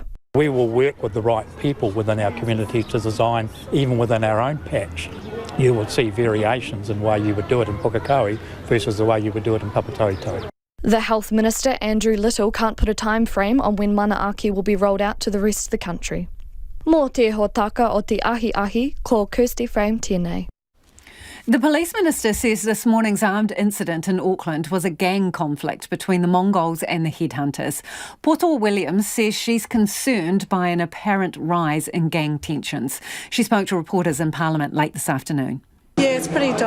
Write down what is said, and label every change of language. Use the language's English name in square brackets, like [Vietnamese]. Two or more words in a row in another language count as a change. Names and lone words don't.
[English] We will work with the right people within our community to design, even within our own patch. You will see variations in the way you would do it in Pukekohe versus the way you would do it in Papatoetoe. The Health Minister, Andrew Little, can't put a time frame on when Manaaki will be rolled out to the rest of the country. [Māori] Mō te hōtaka o te ahi, ko Kirsty Frame tēnei. [English] The Police Minister says this morning's armed incident in Auckland was a gang conflict between the Mongols and the headhunters. Poto Williams says she's concerned by an apparent rise in gang tensions. She spoke to reporters in Parliament late this afternoon.